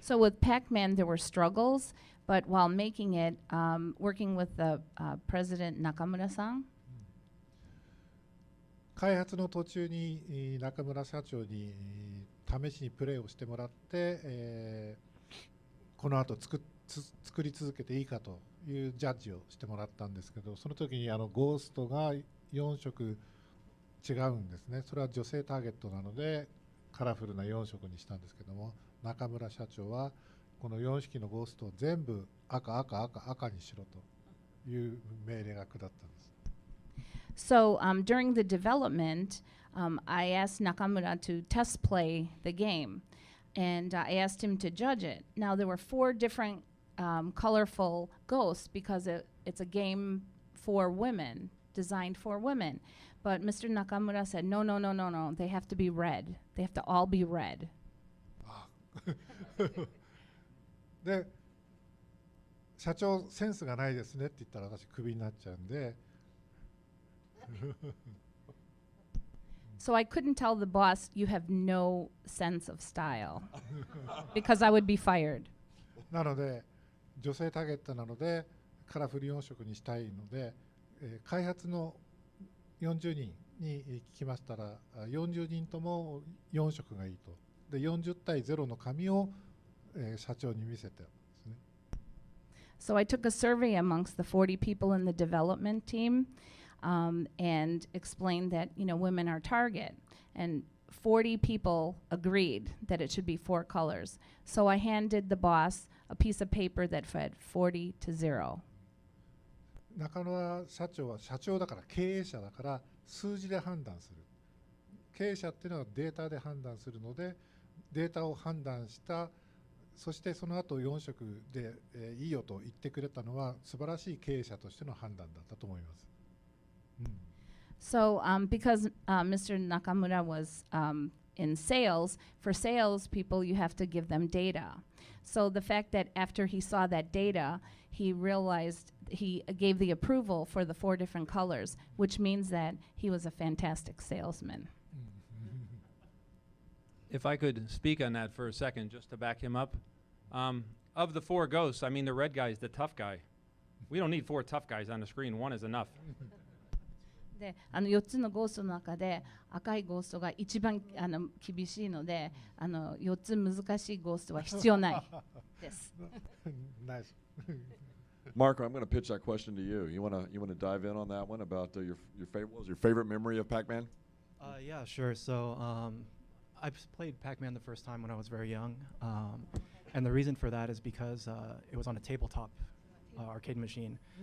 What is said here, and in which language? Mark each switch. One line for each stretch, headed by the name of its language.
English: So with Pac-Man, there were struggles, but while making it, working with the President Nakamura-san,
Japanese: 開発の途中に中村社長に試しにプレーをしてもらって、この後作り続けていいかというジャッジをしてもらったんですけど、その時にゴーストが4色違うんですね。それは女性ターゲットなのでカラフルな4色にしたんですけども、中村社長はこの4匹のゴーストを全部赤にしろという命令が下ったんです。
English: So during the development, I asked Nakamura to test play the game, and I asked him to judge it. Now there were 4 different colorful ghosts because it's a game for women, designed for women. But Mr. Nakamura said, no, they have to be red. They have to all be red.
Japanese: で、社長センスがないですねって言ったら私クビになっちゃうんで。
English: So I couldn't tell the boss, you have no sense of style, because I would be fired.
Japanese: なので、女性ターゲットなので、カラフル4色にしたいので、開発の40人に聞きましたら、40人とも4色がいいと。で、40対0の紙を、社長に見せてですね。
English: So I took a survey amongst the 40 people in the development team. And explained that, women are target. And 40 people agreed that it should be 4 colors. So I handed the boss a piece of paper that said 40 to 0.
Japanese: 中村社長は社長だから経営者だから数字で判断する。経営者っていうのはデータで判断するので、データを判断した、そしてその後4色で、いいよと言ってくれたのは素晴らしい経営者としての判断だったと思います。
English: So because Mr. Nakamura was in sales, for sales people you have to give them data. So the fact that after he saw that data, he realized he gave the approval for the 4 different colors, which means that he was a fantastic salesman. If I could speak on that for a second, just to back him up. Of the 4 ghosts, I mean, the red guy is the tough guy. We don't need 4 tough guys on the screen. 1 is enough.
Japanese: で、4つのゴーストの中で赤いゴーストが一番厳しいので、4つ難しいゴーストは必要ないです。
English: Nice. Marco, I'm going to pitch that question to you. You want to dive in on that one about your favorite? What was your favorite memory of Pac-Man? Yeah, sure. So I played Pac-Man the first time when I was very young, and the reason for that is because it was on a tabletop arcade machine.